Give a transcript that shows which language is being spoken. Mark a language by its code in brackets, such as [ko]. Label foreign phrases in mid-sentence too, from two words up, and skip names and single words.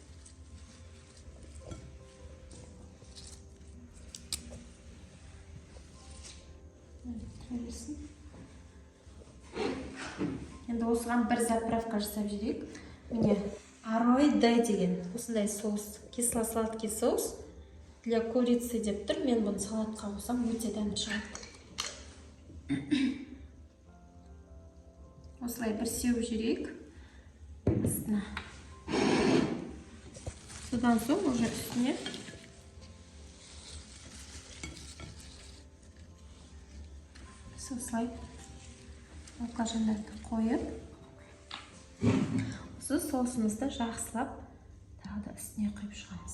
[kk] Енді осыған бір заправка жасап жіберейік. Міне Арой Д деген осындай соус, [ru] кисло-сладкий соус для курицы [kk] деп тұр. Мен бұны салатқа қосам, өте дәмді шығады. Осылай бір сеуіп жіберейік. Астына. Содан соң уже үстіне осылай баклажандарды қойып, осы соусымызды жақсылап тағы да үстіне құйып шығамыз.